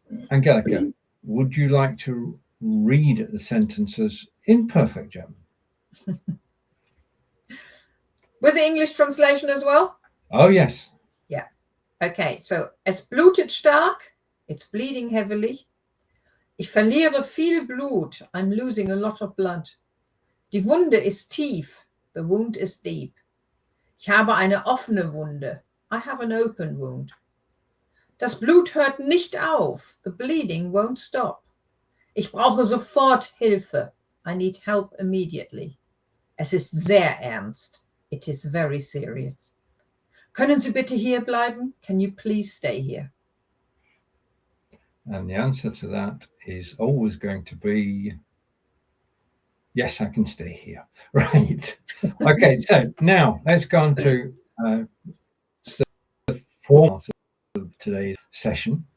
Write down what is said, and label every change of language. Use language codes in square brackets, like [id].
[en] Angelika, would you like to read the sentences in perfect German? With the English translation as well? Oh, yes. Yeah. Okay, so [de] es blutet stark, [en] it's bleeding heavily. [de] Ich verliere viel Blut, [en] I'm losing a lot of blood. [de] Die Wunde ist tief, [en] the wound is deep. [de] Ich habe eine offene Wunde, [en] I have an open wound. [de] Das Blut hört nicht auf, [en] the bleeding won't stop. [de] Ich brauche sofort Hilfe, [en] I need help immediately. [de] Es ist sehr ernst, [en] it is very serious. [de] Können Sie bitte hier bleiben? [en] Can you please stay here? And the answer to that is always going to be, yes, I can stay here. Right. Okay, so now let's go on to the format of today's session.